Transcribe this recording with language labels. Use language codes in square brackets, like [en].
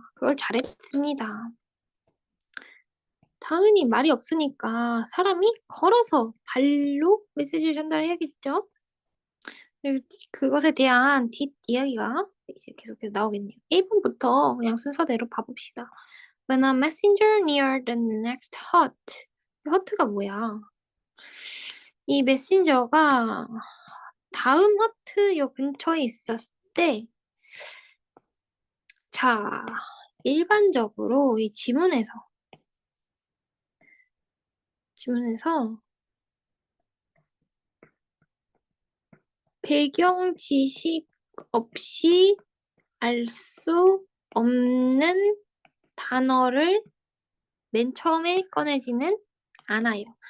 [ko] 그걸 잘했습니다. 당연히 말이 없으니까 사람이 걸어서 발로 메시지를 전달해야겠죠? 그것에 대한 뒷이야기가 이제 계속해서 나오겠네요. 1번부터 그냥 순서대로 봐봅시다. [en] When a messenger near the next hut. [ko] hut가 뭐야? 이 메신저가 다음 허트 요 근처에 있었을 때, 자, 일반적으로 이 지문에서 배경 지식 없이 알 수 없는 단어를 맨 처음에 꺼내지는 않아요.